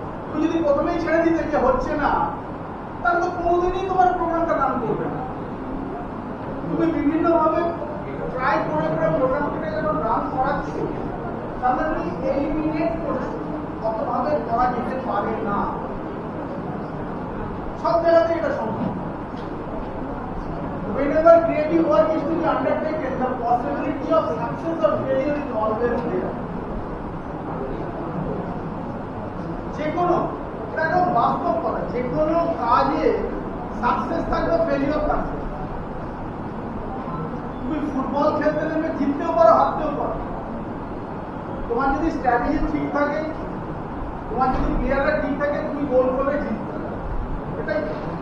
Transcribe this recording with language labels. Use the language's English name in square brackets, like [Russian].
[Bangla] তুমি যদি প্রথমেই ছেড়ে দিতে যে হচ্ছে না, তাহলে তো কোনোদিনই তোমার প্রোগ্রামটা রান করবে না। তুমি বিভিন্ন ভাবে ট্রাই করে করে প্রোগ্রামটাকে যখন রান করাচ্ছো, তাহলে তুমি এলিমিনেট করছো, কতভাবে করা যেতে পারে না। সব জায়গাতে এটা সম্ভব। [English] Whenever creative work is to be undertaken, the possibility of success or failure is always there. [Bangla] যে কোনো এটা একটা বাস্তব কথা, যে কোনো কাজে সাকসেস থাকবে ফেলিওর থাকবে। তুমি ফুটবল খেলতে নেমে জিততেও পারো হারতেও পারো। তোমার যদি স্ট্র্যাটেজি ঠিক থাকে, তোমার যদি প্লেয়াররা ঠিক থাকে, তুমি গোল করবে জিততে, এটাই তো।